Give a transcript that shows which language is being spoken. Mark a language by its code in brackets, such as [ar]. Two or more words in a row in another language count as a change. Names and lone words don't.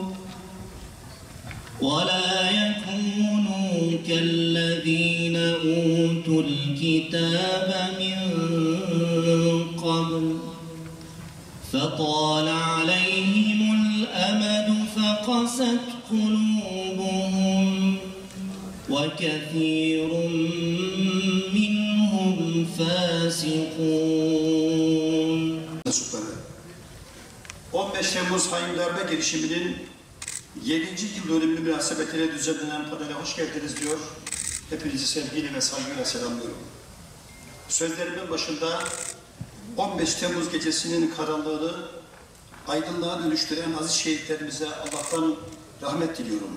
[ar] ولا يكونوا كالذين أوتوا الكتاب من قبل فطال عليهم الأمد فقست قلوبهم وكثير منهم فاسقون. [tr] 15 Temmuz hain darbe girişiminin 7. yıl dönümü münasebetiyle düzenlenen panele hoş geldiniz diyor. Hepinizi sevgiyle ve saygıyla selamlıyorum. Sözlerimin başında 15 Temmuz gecesinin karanlığını aydınlığa dönüştüren aziz şehitlerimize Allah'tan rahmet diliyorum.